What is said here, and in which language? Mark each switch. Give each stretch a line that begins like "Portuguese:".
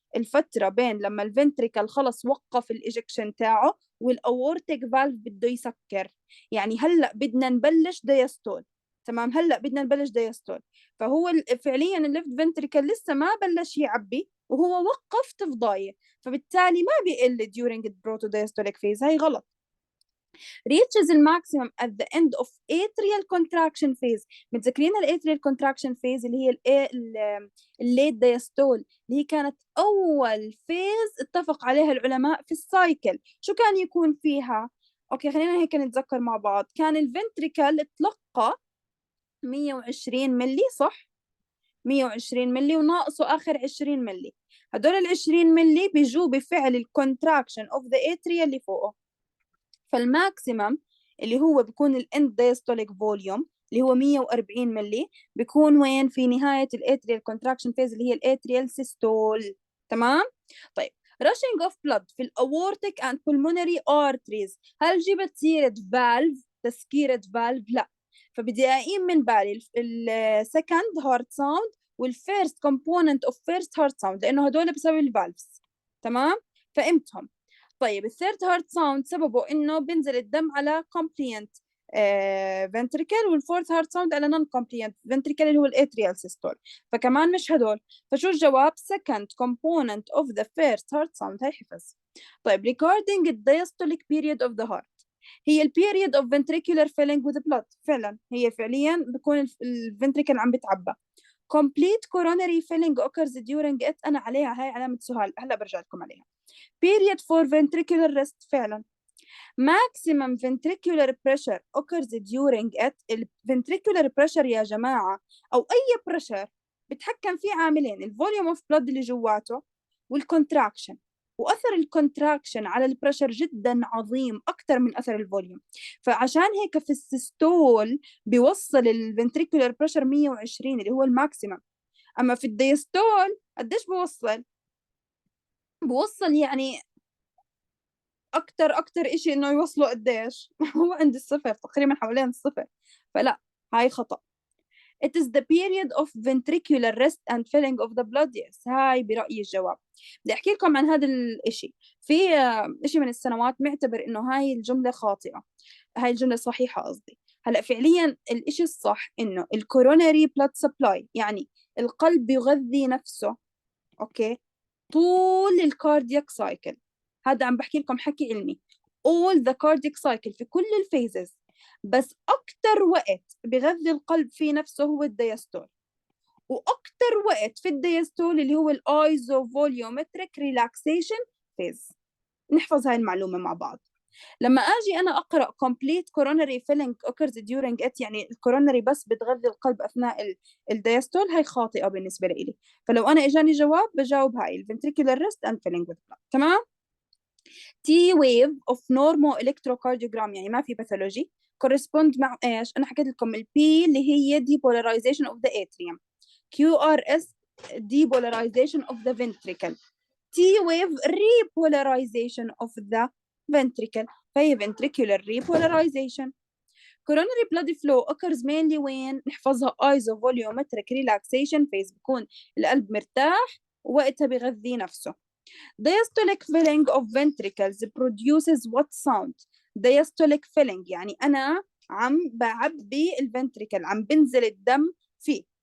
Arabic: الفترة بين لما الفنتريكل خلص وقف الإجكشن تاعه والأورتيك فالف بده يسكر. يعني هلأ بدنا نبلش دايستول، تمام، هلأ بدنا نبلش دايستول. فهو فعليا الليفت فنتريكل لسه ما بلش يعبي وهو وقف تفضاية، فبالتالي ما بيقل
English: during the protodiastolic phase.
Arabic: هاي غلط.
English: reaches the maximum at the end of atrial contraction phase.
Arabic: متذكرين atrial contraction phase اللي هي الليت دايستول، اللي هي كانت أول فيز اتفق عليها العلماء في السايكل. شو كان يكون فيها؟ أوكي خلينا هيك نتذكر مع بعض. كان الفنتريكل تلقى 120 ملي، صح؟ 120 ملي وناقصه آخر 20 ملي. هدول ال 20 ملي بيجوا بفعل الكونتراكشن اوف ذا اتريا اللي فوقه. فالماكسيمم اللي هو بيكون الاند دايستوليك فوليوم اللي هو 140 ملي بيكون وين؟ في نهاية الاتريال كونتراكشن فيز اللي هي الاتريال سيستول. تمام؟ طيب
English: rushing of blood
Arabic: في الاورتيك
English: and pulmonary arteries.
Arabic: هل جبت سيرة فالف، تسكيرة فالف؟ لا. فبدي أقيم من بالي السكند هارت ساوند والفيرست كومبوننت اوف فيرست هارت ساوند، لأنه هدول بسبب الفالفز. تمام؟ فهمتهم. طيب الثيرد هارت ساوند سببه انه بينزل الدم على كومبلينت فنتريكل، والفورث هارت ساوند على نون كومبلينت فنتريكل اللي هو الاتريال سيستول. فكمان مش هدول. فشو الجواب؟
English: second component of the first heart sound.
Arabic: هي حفظ. طيب
English: regarding the diastolic period of the heart،
Arabic: هي
English: period of ventricular filling with blood.
Arabic: فعلا هي فعليا بكون الفنتريكل عم بتعبى.
English: complete coronary filling occurs during it.
Arabic: أنا عليها هاي علامة سؤال، هلا برجع لكم عليها.
English: period for ventricular rest.
Arabic: فعلا
English: maximum ventricular pressure occurs during it.
Arabic: ventricular pressure يا جماعة أو أي pressure بتحكم فيه عاملين: الفوليوم اوف بلود اللي جواته والكونتراكشن. واثر الكونتراكشن على البريشر جدا عظيم اكثر من اثر الفوليوم. فعشان هيك في السيستول بيوصل الفنتريكولار بريشر 120 اللي هو الماكسيمم. اما في الديستول قديش بوصل يعني اكتر اشي انه يوصلوا قديش هو عند الصفر تقريبا، حوالين الصفر. فلا، هاي خطأ.
English: It is the period of ventricular rest and filling of the blood.
Arabic: Yes. هاي برأيي الجواب. بدي أحكي لكم عن هذا الإشي. في إشي من السنوات معتبر إنه هاي الجملة خاطئة، هاي الجملة صحيحة قصدي. هلأ فعليا الإشي الصح إنه الكوروناري blood supply، يعني القلب يغذي نفسه أوكي طول الكاردياك سايكل. هذا عم بحكي لكم حكي علمي.
English: all the cardiac cycle
Arabic: في كل الفيزز، بس أكتر وقت بغذي القلب في نفسه هو الدياستول، وأكتر وقت في الدياستول اللي هو الآيزوفوليومتريك ريلاكسيشن فيز. نحفظ هاي المعلومة مع بعض. لما أجي أنا أقرأ
English: complete coronary filling occurs during it،
Arabic: يعني الكورونري بس بتغذي القلب أثناء الدياستول، هاي خاطئة بالنسبة لي. فلو أنا إجاني جواب بجاوب هاي
English: ventricular rest and filling with blood. تمام؟ T wave of normoelectrocardiogram
Arabic: يعني ما في باثولوجي
English: correspond
Arabic: مع ايش؟ انا حكيت لكم ال
English: P
Arabic: اللي هي
English: depolarization of the atrium، QRS depolarization of the ventricle، T wave repolarization of the ventricle،
Arabic: فهي
English: ventricular repolarization. coronary blood flow occurs mainly
Arabic: وين؟ نحفظها
English: isovolumetric relaxation phase،
Arabic: بكون القلب مرتاح ووقتها بغذي نفسه.
English: diastolic filling of ventricles produces what sound؟ diastolic filling
Arabic: يعني أنا عم بعبي الفنتريكل، عم بنزل الدم فيه.